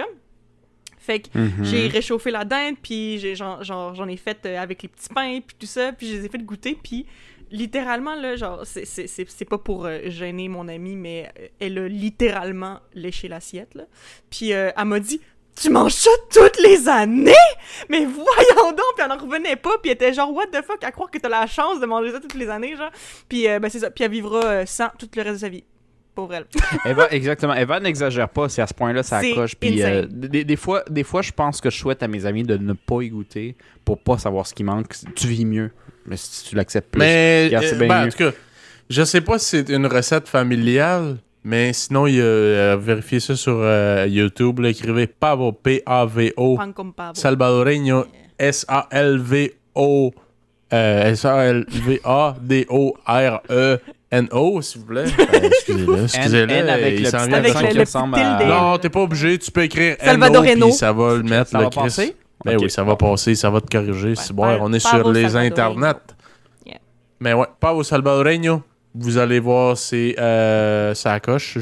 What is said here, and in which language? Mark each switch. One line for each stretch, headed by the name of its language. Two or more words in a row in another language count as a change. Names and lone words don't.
French: Fait que j'ai réchauffé la dinde, puis j'en ai fait avec les petits pains, puis tout ça, puis je les ai fait goûter, puis littéralement, là, genre, c'est pas pour gêner mon amie, mais elle a littéralement léché l'assiette, là. Puis elle m'a dit « Tu manges ça toutes les années? Mais voyons donc! » Puis elle en revenait pas, puis elle était genre «
English: What the fuck?
French: » À croire que t'as la chance de manger ça toutes les années, genre. Puis ben c'est ça, puis elle vivra sans tout le reste de sa vie. Pour elle. Exactement. Eva n'exagère pas, c'est à ce point-là, ça accroche. Puis des fois, je pense que je souhaite à mes amis de ne pas y goûter pour pas savoir ce qui manque. Tu vis mieux. Mais si tu l'acceptes plus, regarde, c'est bien mieux. En tout cas, je sais pas si c'est une recette familiale, mais sinon, il y a vérifié ça sur YouTube. Là, écrivez Pavo, P-A-V-O,
Spanish: Pan con pavo.
French: Salvadoreño, S-A-L-V-O, S-A-L-V-A-D-O-R-E. N-O, s'il vous plaît. Excusez-le. N avec le petit accent qui ressemble à... Non, t'es pas obligé. Tu peux écrire Salvadoreno. N-O, puis ça va le mettre. Ça va passer? Ben okay. Oui, ça va passer. Ça va te corriger. C'est bon, on est sur les internets. Yeah. Mais ouais, pas au Salvadoreño. Vous allez voir, ça coche.